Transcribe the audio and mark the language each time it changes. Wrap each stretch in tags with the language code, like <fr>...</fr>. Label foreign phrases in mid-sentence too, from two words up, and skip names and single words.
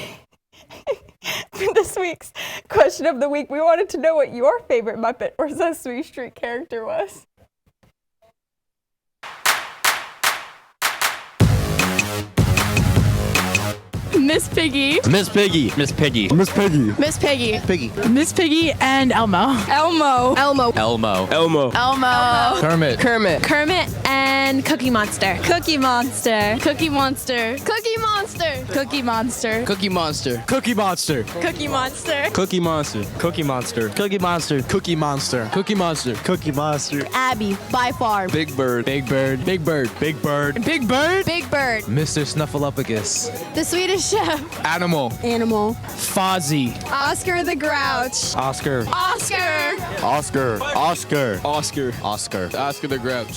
<en>For this week's question of the week, we wanted to know what your favorite Muppet or Sesame Street character was. Miss Piggy. Miss Piggy. Miss Piggy. Miss Piggy. Miss Piggy. Piggy. Miss Piggy and Elmo. Elmo. Elmo. Elmo. Elmo. Kermit. Kermit and Cookie Monster. Cookie Monster. Cookie Monster. Cookie Monster. Cookie Monster. Cookie Monster. Cookie Monster. Cookie Monster. Cookie Monster. Cookie Monster. Cookie Monster. Cookie Monster. Cookie Monster. Cookie Monster. Abby, by far. Big Bird. Big Bird. Big Bird. Big Bird. Big Bird. Big Bird. Mr. Snuffleupagus. The Swedish Chef. Animal. Animal. Fozzie. Oscar the Grouch. Oscar. Oscar. Oscar. Oscar. Oscar. Oscar. Oscar the Grouch.</en>